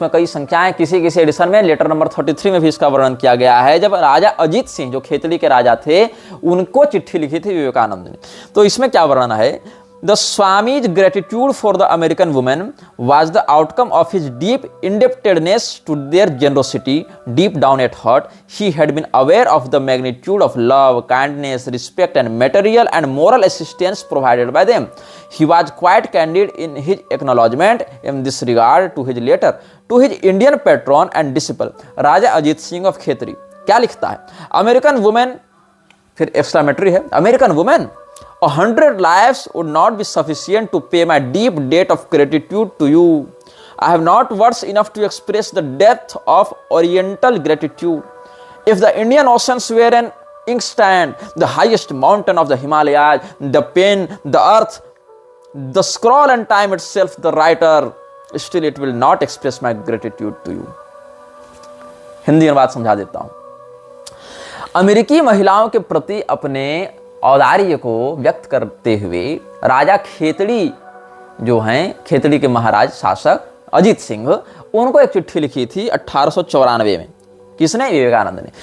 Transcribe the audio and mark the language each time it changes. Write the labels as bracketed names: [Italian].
[Hindi] उसमें कई संख्याएं, किसी एडिशन में लेटर नंबर 33 में भी इसका वर्णन किया गया है। जब राजा अजीत सिंह जो खेतड़ी के राजा थे उनको चिट्ठी लिखी थी विवेकानंद ने, तो इसमें क्या वर्णन है, [English] The Swami's gratitude for the American woman was the outcome of his deep indebtedness to their generosity. Deep down at heart, he had been aware of the magnitude of love, kindness, respect, and material and moral assistance provided by them. He was quite candid in his acknowledgement in this regard to his letter to his Indian patron and disciple, Raja Ajit Singh of Khetri. [Hindi] क्या लिखता है, [English] American woman, [Hindi] फिर exclamatory है, [English] American woman, 100 lives would not be sufficient to pay my deep debt of gratitude to you. I have not words enough to express the depth of oriental gratitude. If the Indian Oceans were an inkstand, the highest mountain of the Himalayas, the pen, the earth, the scroll and time itself, the writer, still it will not express my gratitude to you. [Hindi] Hindi में बात समझा देता हूं। अमेरिकी महिलाओं के प्रति अपने औदार्य को व्यक्त करते हुए राजा खेतड़ी जो हैं, खेतड़ी के महाराज शासक अजीत सिंह, उनको एक चिट्ठी लिखी थी 1894 में। किसने? विवेकानंद ने।